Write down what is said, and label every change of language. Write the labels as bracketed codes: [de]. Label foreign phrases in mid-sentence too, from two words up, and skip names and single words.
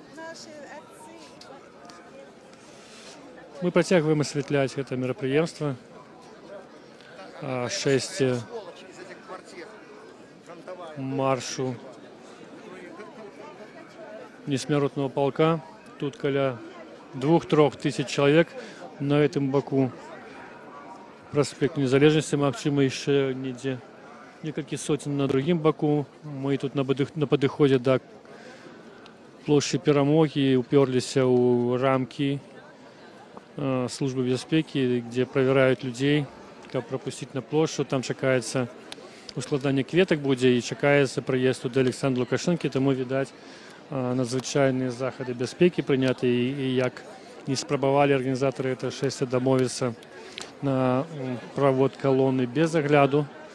[be] Мы працягваем асвятляць гэта мерапрыемства. Шэсце маршу несмяротного полка. Тут каля 2-3 тысяч [ru] человек на этом [be] боку. Проспект Незалежности, магчыма, яшчэ недзе некалькі сотен на другім боку. Мы тут на падыходзе да плошчы Перамогі уперліся ў рамкі службы бяспекі, [ru] где проверяют людей, каб пропустить на площадь. [be] Там чакаецца ускладанне кветак будзе і чакаецца прыезд туды Александра Лукашэнкі, таму відаць надзвычайныя захады бяспекі прыняты і як не спрабавалі арганізатары гэта шэсця дамовіцца на правод калоны без агляду.